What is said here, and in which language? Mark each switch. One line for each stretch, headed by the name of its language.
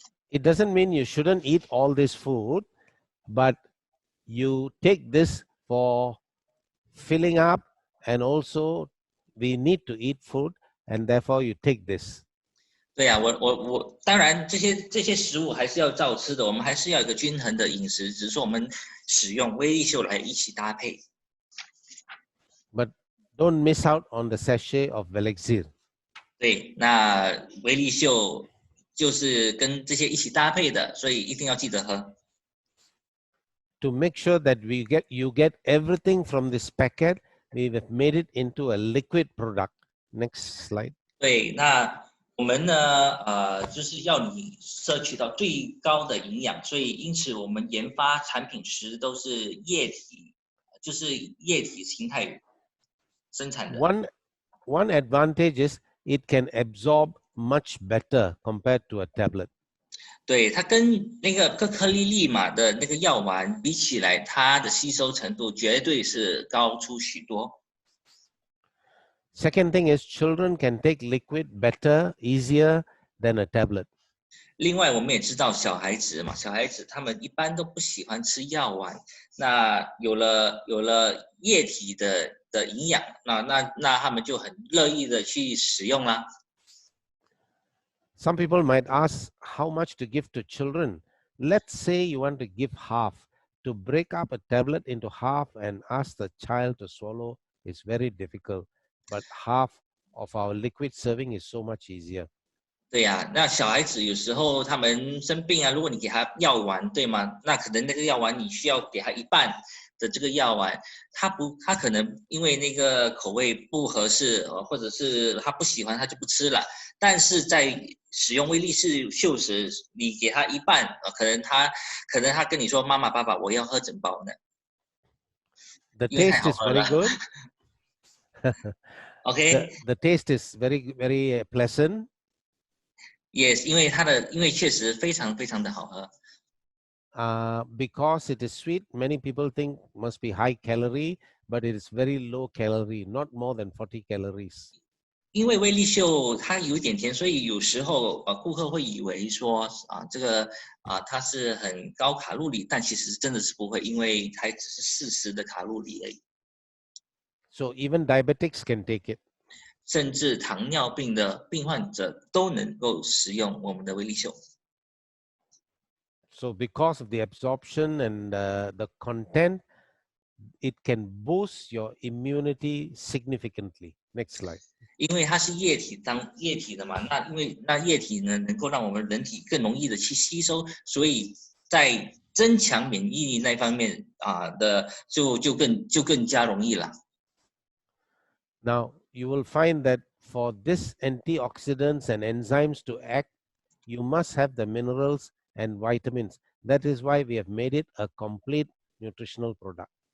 English: It doesn't mean you shouldn't eat all this food, but you take this for filling up, and also we need to eat food, and therefore you take this.
Chinese: 对呀，我当然这些食物还是要照吃的，我们还是要有一个均衡的饮食，只是说我们使用威力秀来一起搭配。
English: But don't miss out on the sachet of Velixir.
Chinese: 对，那威力秀就是跟这些一起搭配的，所以一定要记得喝。
English: To make sure that you get everything from this packet, we have made it into a liquid product. Next slide.
Chinese: 对，那我们呢，就是要你摄取到最高的营养，所以因此我们研发产品时都是液体，就是液体形态生产的。
English: one advantage is it can absorb much better compared to a tablet.
Chinese: 对，它跟那个颗颗粒粒嘛的那个药丸比起来，它的吸收程度绝对是高出许多。
English: Second thing is children can take liquid better, easier than a tablet.
Chinese: 另外，我们也知道小孩子嘛，小孩子他们一般都不喜欢吃药丸。那有了液体的营养，那他们就很乐意的去使用啦。
English: Some people might ask how much to give to children. Let's say you want to give half. To break up a tablet into half and ask the child to swallow is very difficult. But half of our liquid serving is so much easier.
Chinese: 对呀，那小孩子有时候他们生病啊，如果你给他药丸，对吗？那可能那个药丸你需要给他一半的这个药丸，他可能因为那个口味不合适，或者是他不喜欢，他就不吃了。但是在使用威力士秀时，你给他一半，可能他跟你说妈妈爸爸，我要喝整包呢。
English: The taste is very good. Okay. The taste is very, very pleasant.
Chinese: Yes， 因为确实非常非常的好喝。
English: Because it is sweet, many people think must be high calorie, but it is very low calorie, not more than 40 calories.
Chinese: 因为威力秀它有点甜，所以有时候顾客会以为说这个它是很高卡路里，但其实真的是不会，因为它只是40的卡路里而已。
English: So even diabetics can take it.
Chinese: 甚至糖尿病的病患者都能够使用我们的威力秀。
English: So because of the absorption and the content, it can boost your immunity significantly. Next slide.
Chinese: 因为它是液体的嘛，那液体呢能够让我们人体更容易的去吸收，所以在增强免疫力那方面就更加容易了。
English: Now you will find that for this antioxidants and enzymes to act, you must have the minerals and vitamins. That is why we have made it a complete nutritional product.